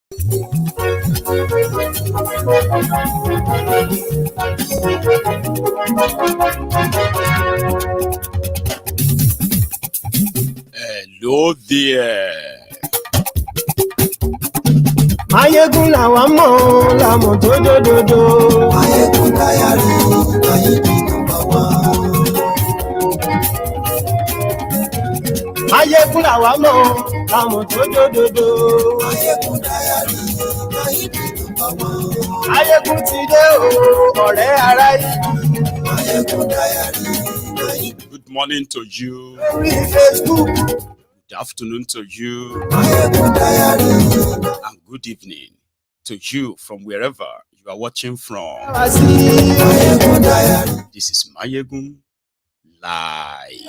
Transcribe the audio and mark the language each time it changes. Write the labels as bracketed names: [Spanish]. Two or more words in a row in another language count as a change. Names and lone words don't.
[English] Hello there. [Yoruba] Maiyegun làwa mọ̀ làmọ̀ tó dòdòdò. [English] Maiyegun diary, Maiyegun number one. [Yoruba] Maiyegun làwa mọ̀ làmọ̀ tó dòdòdò. [English] Maiyegun diary, Maiyegun number one. [Yoruba] Maiyegun ti dé o, ọ̀rẹ́ ara yìí. [English] Maiyegun diary, Maiyegun. Good morning to you. [Yoruba] Lórí Facebook. [English] Good afternoon to you. Maiyegun diary. And good evening to you from wherever you are watching from. Maiyegun diary. This is Maiyegun Live.